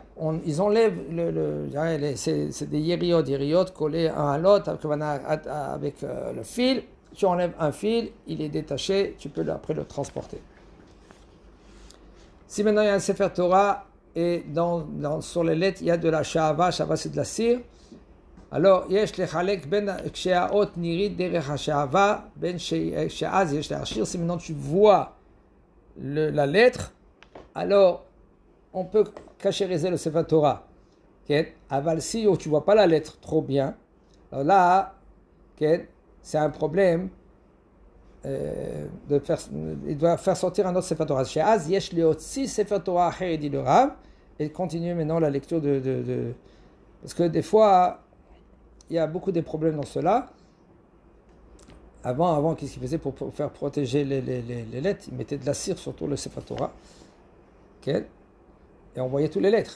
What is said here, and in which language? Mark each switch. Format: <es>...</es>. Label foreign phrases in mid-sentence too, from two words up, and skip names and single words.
<fr>Ils enlèvent c'est des yériot collés un à l'autre avec le fil. Tu enlèves un fil, il est détaché, tu peux après le transporter. Si maintenant il y a un Sefer Torah et sur les lettres il y a de la shahava c'est de la cire, alors</fr> <he>יש לחלק בין כשהאות נראית דרך השעווה בין שאז יש להחמיר.</he> <fr>Si maintenant tu vois la lettre, alors on peut cachériser le Sefer Torah. Aval si tu ne vois pas la lettre trop bien, alors là, c'est un problème. Il doit faire sortir un autre Sefer Torah.</fr> <he>שאז, יש להוציא ספר תורה אחר,</he> <fr>dit le Rav, et continue maintenant la lecture parce que des fois, il y a beaucoup de problèmes dans cela. Avant, qu'est-ce qu'il faisait pour faire protéger les lettres? Il mettait de la cire sur tout le Sefer Torah. Et on voyait toutes les lettres.</fr>